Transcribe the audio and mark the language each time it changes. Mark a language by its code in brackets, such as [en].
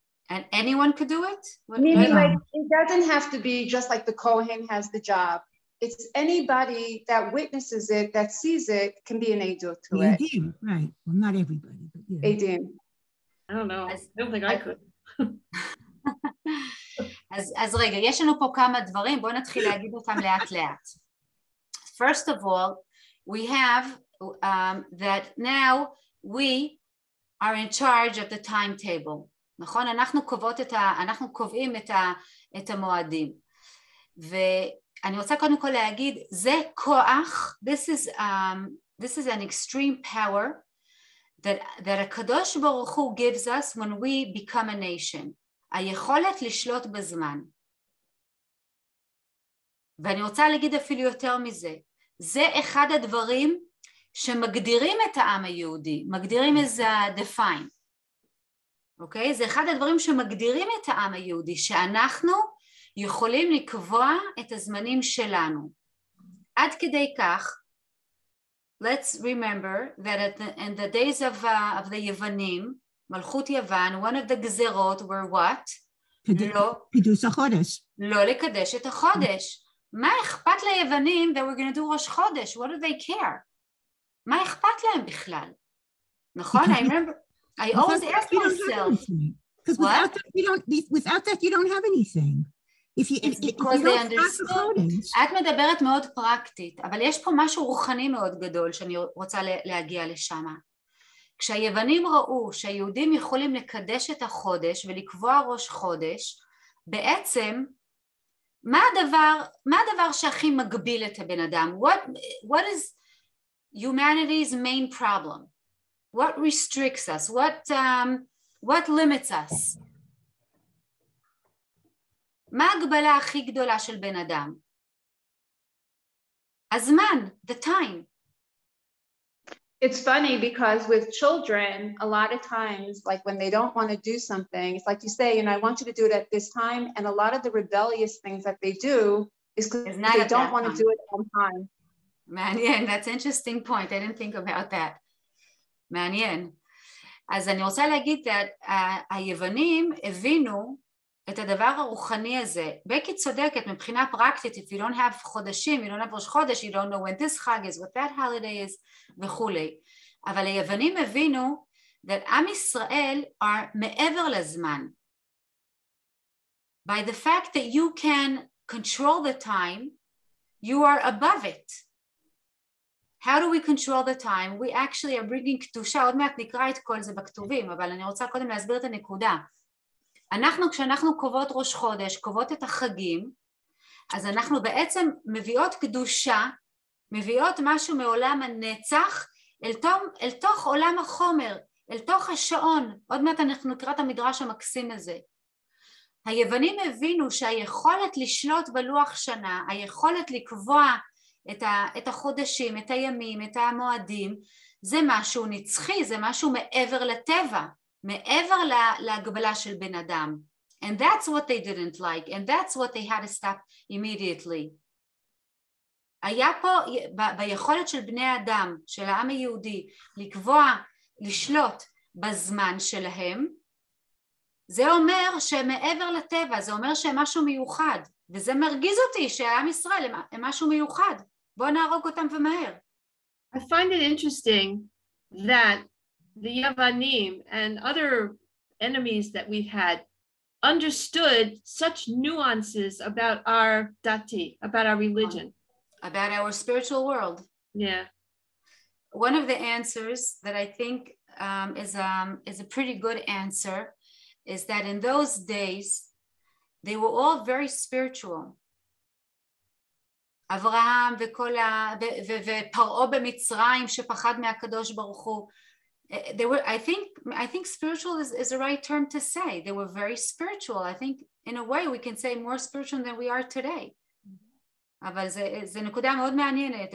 [en] And anyone could do it? Meaning like it doesn't have to be just like the Kohen has the job. It's anybody that witnesses it, that sees it, can be an Eidut to it. Eidim, right. Well, not everybody, but yeah. Eidim. I don't know. I don't think I could. [he] אז רגע, יש לנו פה כמה דברים, בואו נתחיל להגיד אותם לאט לאט. [en] First of all, we have that now we are in charge of the timetable. [he] נכון? אנחנו קובעים את המועדים. ואני רוצה קודם כל להגיד, זה כוח, [en] this is an extreme power that הקדוש ברוך הוא gives us when we become a nation. [he] היכולת לשלוט בזמן. ואני רוצה להגיד אפילו יותר מזה. זה אחד הדברים שמגדירים את העם היהודי, מגדירים איזה define. אוקיי? זה אחד הדברים שמגדירים את העם היהודי, שאנחנו יכולים לקבוע את הזמנים שלנו. עד כדי כך, [en] let's remember that in the days of the יוונים, מלכות יוון, one of the גזרות were what? [he] קידוש החודש. לא לקדש את החודש. מה אכפת ליוונים [en] that we're going to do ראש חודש? What do they care? [he] מה אכפת להם בכלל? נכון? [en] I remember, I always ask myself. Because without that you don't have anything. Because they understood. [he] את מדברת מאוד פרקטית, אבל יש פה משהו רוחני מאוד גדול שאני רוצה להגיע לשם. כשהיוונים ראו שהיהודים יכולים לקדש את החודש ולקבוע ראש חודש, בעצם מה הדבר שהכי מגביל את הבן אדם? [en] What is humanity's main problem? What restricts us? What limits us? [he] מה ההגבלה הכי גדולה של בן אדם? הזמן, [en] the time. It's funny because with children, a lot of times, like when they don't want to do something, it's like you say, you know, I want you to do it at this time. And a lot of the rebellious things that they do is because they don't want to do it on time. מעניין, that's an interesting point, I didn't think about that. [he] מעניין. אז אני רוצה להגיד, היוונים הבינו את הדבר הרוחני הזה. בקי צודקת מבחינה פרקטית, [en] if you don't have חודשים, you don't have ראש חודש, you don't know when this חג is, what that holiday is, וכולי. [he] אבל היוונים הבינו that עם ישראל are מעבר לזמן. [en] By the fact that you can control the time, you are above it. How do we control the time? We actually are bringing [he] קדושה, עוד מעט נקרא את כל זה בכתובים, אבל אני רוצה קודם להסביר את הנקודה. כשאנחנו קובעות ראש חודש, קובעות את החגים, אז אנחנו בעצם מביאות קדושה, מביאות משהו מעולם הנצח, אל תוך עולם החומר, אל תוך השעון. עוד מעט אנחנו נקרא את המדרש המקסים הזה. היוונים הבינו שהיכולת לשלוט בלוח שנה, היכולת לקבוע את החודשים, את הימים, את המועדים, זה משהו נצחי, זה משהו מעבר לטבע, מעבר להגבלה של בן אדם. [en] And that's what they didn't like, and that's what they had to stop immediately. [he] היה פה, ביכולת של בני האדם, של העם היהודי, לקבוע, לשלוט בזמן שלהם, זה אומר שמעבר לטבע, זה אומר שהם משהו מיוחד, וזה מרגיז אותי שהעם ישראל הם משהו מיוחד. בואו נהרוג אותם ומהר. [en] I find it interesting that the Yavanim and other enemies that we've had understood such nuances about our dati, about our religion. About our spiritual world. Yeah. One of the answers that I think is a pretty good answer is that in those days, they were all very spiritual. [he] אברהם ופרעה במצרים שפחד מהקדוש ברוך הוא. [en] They were, I think spiritual is the right term to say. They were very spiritual. I think in a way we can say more spiritual than we are today. [he] אבל זה נקודה מאוד מעניינת.